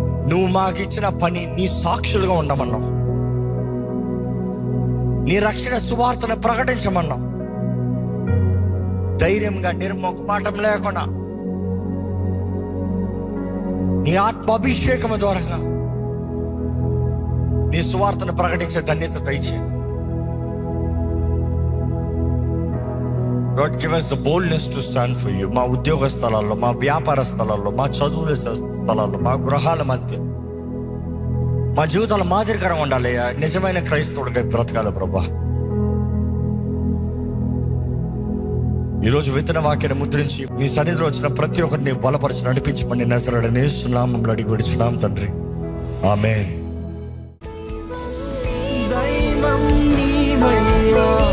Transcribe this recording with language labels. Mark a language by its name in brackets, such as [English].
[Telugu] నువ్వు మాకు ఇచ్చిన పని, నీ సాక్షులుగా ఉండమన్నావు, నీ రక్షణ సువార్తను ప్రకటించమన్నావు. ధైర్యంగా, నిర్మోహమాటం లేకుండా నీ ఆత్మ అభిషేకం ద్వారా నీ సువార్తను ప్రకటించే ధన్యత దయచేయండి. [English] God give us the boldness to stand for you. [Telugu] మా ఉద్యోగ స్థలాల్లో, మా వ్యాపార స్థలాల్లో, మా చదువుల స్థలాల్లో, మా గృహాల మధ్య మా జీవితాలు మాదిరికరంగా ఉండాలి. నిజమైన క్రైస్తవుడిగా బ్రతకాలి ప్రభా. ఈరోజు విత్తన వాక్యాన్ని ముద్రించి నీ సన్నిధిలో వచ్చిన ప్రతి ఒక్కరిని బలపరిచి నడిపించమని నజరేయుడైన యేసు నామములో అడిగి విడుచున్నాం తండ్రి, ఆమేన్. దైవం నీవయ్యా.